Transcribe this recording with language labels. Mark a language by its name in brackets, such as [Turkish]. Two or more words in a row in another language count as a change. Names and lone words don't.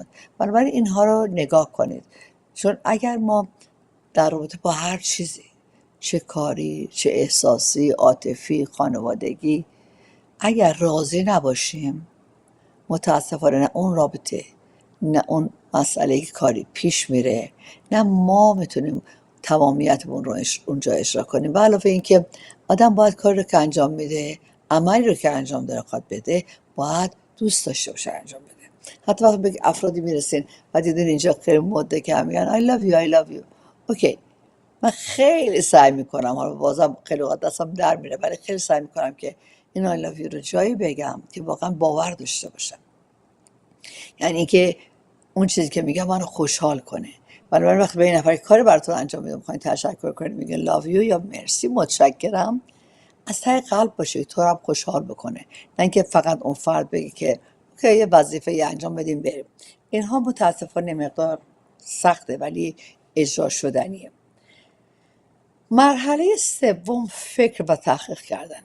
[Persian] بنابراین اینها رو نگاه کنید، چون اگر ما در رابطه با هر چیزی، چه کاری، چه احساسی، عاطفی، خانوادگی، اگر راضی نباشیم متاسفانه نه اون رابطه، نه اون مسئله کاری پیش میره، نه ما میتونیم تمامیتمون رو اونجا اجرا کنیم. و علاوه این که آدم باید کاری رو که انجام میده، عملی رو که انجام داره خواهد بده، باید دوست داشته باشه انجام بده. حتی وقتی به افرادی میرسین و دیدین اینجا خیلی مده که هم میگن [English] I love you I love you. [Persian] اوکی، من خیلی سعی میکنم، حالا بازم خیلی وقت دستم در میره، ولی خیلی سعی میکنم که این [English] I love you [Persian] رو جایی بگم که واقعا باور داشته باشم. یعنی که اون چیزی که میگم منو خوشحال کنه. بنابراین وقتی به این نفر کاری براتون انجام میدم میخواین تشکر کنید، میگه [English] love you [Persian] یا مرسی متشکرم، از ته قلب باشه، تو رو هم خوشحال بکنه، نه اینکه فقط اون فرد بگه که اوکی یه وظیفه یه انجام بدیم بریم. اینها متاسفانه مقدار سخته ولی اجرا شدنیه. مرحله سوم فکر و تحقیق کردنه.